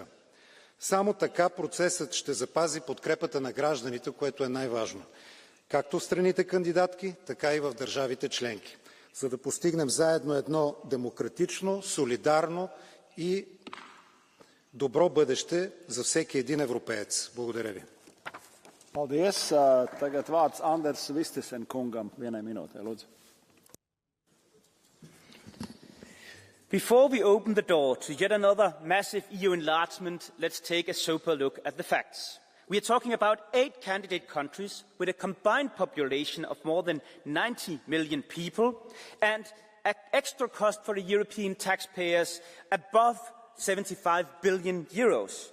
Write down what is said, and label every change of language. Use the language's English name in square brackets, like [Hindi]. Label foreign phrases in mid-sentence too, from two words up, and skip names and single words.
[Bulgarian] Само така процесът ще запази подкрепата на гражданите, което е най-важно. Както в страните кандидатки, така и в държавите членки. За да постигнем заедно едно демократично, солидарно и добро бъдеще за всеки един европеец. Благодаря ви. [Latvian] Paldies. Tagad vārds Anders Vistisen kungam. 1 minūte, lūdzu. [English] Before we open the door to yet another massive EU enlargement, let's take a sober look at the facts. We are talking about 8 candidate countries with a combined population of more than 90 million people and an extra cost for the European taxpayers above 75 billion euros.